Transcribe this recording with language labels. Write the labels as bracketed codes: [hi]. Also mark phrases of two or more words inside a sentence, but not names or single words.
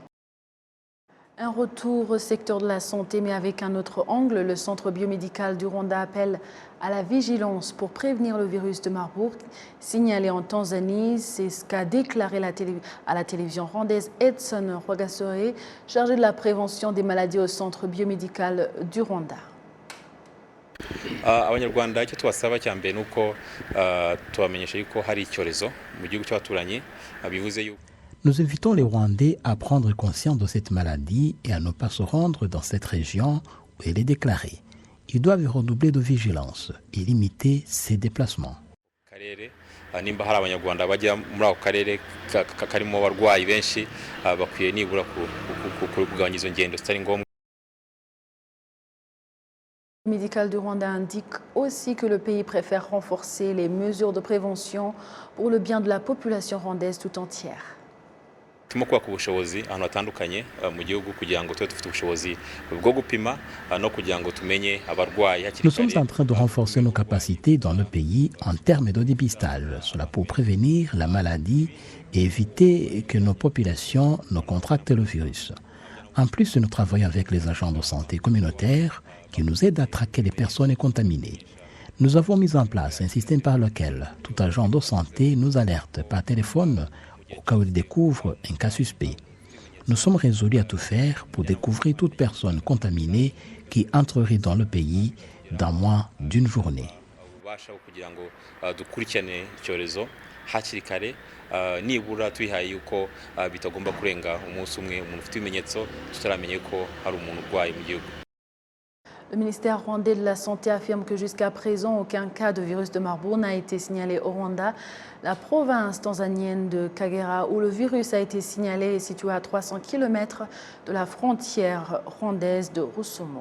[fr] Un retour au secteur de la santé, mais avec un autre angle. Le Centre biomédical du Rwanda appelle à la vigilance pour prévenir le virus de Marburg, signalé en Tanzanie. C'est ce qu'a déclaré à la télévision rwandaise Edson Rwagasore, chargé de la prévention des maladies au Centre biomédical du Rwanda. [rw] Abanyarwanda icyo tubasaba cya mbere nuko tubamenyesha yuko hari icyorezo mu gihugu cy'abaturanyi bivuze yuko. [fr] Nous invitons les Rwandais à prendre conscience de cette maladie et à ne pas se rendre dans cette région où elle est déclarée. Ils doivent redoubler de vigilance et limiter ses déplacements. [rw] Nimba hari abanyarwanda bajya muri ako karere karimo abarwayi benshi bakwiye nibura kugabanya izo ngendo zitari ngombwa. [fr] Le médical du Rwanda indique aussi que le pays préfère renforcer les mesures de prévention pour le bien de la population rwandaise tout entière. [rw] Turimo kubaka ubushobozi ahantu hatandukanye mu gihugu kugira ngo tube dufite ubushobozi bwo gupima no kugira ngo tumenye abarwayi hakiri kare. [fr] Nous sommes en train de renforcer nos capacités dans le pays en termes de dépistage, cela pour prévenir la maladie et éviter que nos populations ne contractent le virus. En plus, nous travaillons avec les agents de santé communautaires qui nous aident à traquer les personnes contaminées. Nous avons mis en place un système par lequel tout agent de santé nous alerte par téléphone au cas où il découvre un cas suspect. Nous sommes résolus à tout faire pour découvrir toute personne contaminée qui entrerait dans le pays dans moins d'une journée. [rw] Nibura twihaye yuko bitagomba kurenga umunsi umwe umuntu ufite ibimenyetso tutaramenye ko hari umuntu urwaye mu gihugu. [fr] Le ministère rwandais de la Santé affirme que jusqu'à présent, aucun cas de virus de Marburg n'a été signalé au Rwanda. La province tanzanienne de Kagera, où le virus a été signalé, est située à 300 km de la frontière rwandaise de Rusumo.